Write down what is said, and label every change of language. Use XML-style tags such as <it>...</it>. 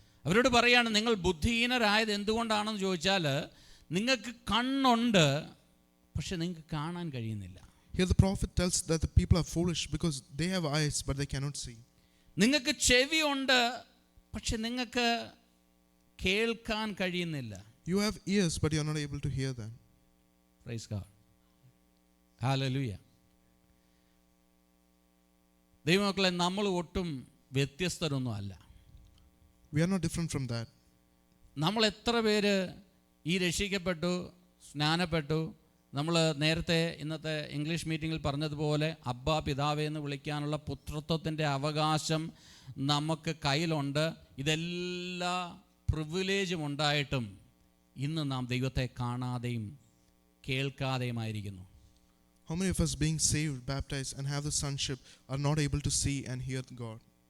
<ml>അവരോട് പറയാണ്, നിങ്ങൾ ബുദ്ധിഹീനരായത് എന്തുകൊണ്ടാണെന്ന് ചോദിച്ചാൽ, നിങ്ങൾക്ക് കണ്ണുണ്ട് പക്ഷെ നിങ്ങൾക്ക് കാണാൻ കഴിയുന്നില്ല.</ml> <en>Here the prophet tells that the people are foolish because they have eyes but they cannot see.</en> <ml>നിങ്ങൾക്ക് ചെവിയുണ്ട് പക്ഷെ നിങ്ങൾക്ക് കേൾക്കാൻ കഴിയുന്നില്ല.</ml> <en>You have ears but you are not able to hear them. Praise God. Hallelujah.</en> <ml>ദൈവമക്കളെ, നമ്മൾ ഒട്ടും വ്യത്യസ്തരൊന്നും അല്ല.</ml> <en>We are not different from that.</en> <ml>നമ്മൾ എത്ര പേര് ഈ രക്ഷിക്കപ്പെട്ടു, സ്നാനപ്പെട്ടു, നമ്മൾ നേരത്തെ ഇന്നത്തെ ഇംഗ്ലീഷ് മീറ്റിങ്ങിൽ പറഞ്ഞതുപോലെ അബ്ബാ പിതാവേ എന്ന് വിളിക്കാനുള്ള പുത്രത്വത്തിൻ്റെ അവകാശം നമുക്ക് കയ്യിലുണ്ട്. ഇതെല്ലാ പ്രിവിലേജും ഉണ്ടായിട്ടും ഇന്ന് നാം ദൈവത്തെ കാണാതെയും കേൾക്കാതെയുമായിരിക്കുന്നു.</ml> <en>How many of us being saved, baptized and have the sonship are not able to see and hear God?</en>